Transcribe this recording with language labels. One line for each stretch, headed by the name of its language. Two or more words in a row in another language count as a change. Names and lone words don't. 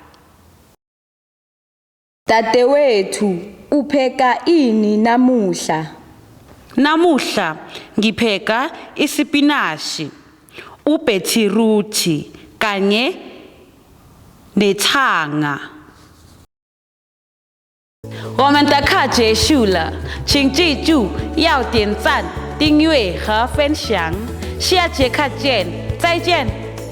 Zulu: Dadewethu, upheka ini namuhla? Namuhla ngipheka isipinashi, ubethiruthi kanye nethanga.
Chinese: 我们的课结束了，请记住要点赞、订阅和分享。下节课见，再见。